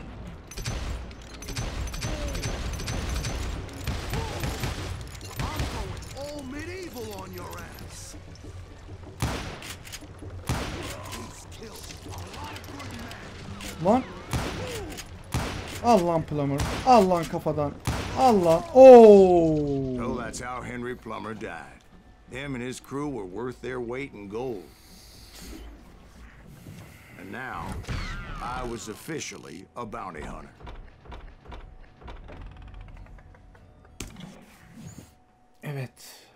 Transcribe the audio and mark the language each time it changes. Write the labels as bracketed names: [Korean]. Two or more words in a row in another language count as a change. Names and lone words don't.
[English] All medieval on your ass. He's killed a lot of good men. Lan. Al lan Plumber. Al lan kafadan. Al lan. Oo. So that's how Henry Plummer died. Him and his crew were worth their weight in gold. And now, I was officially a bounty hunter. Evet.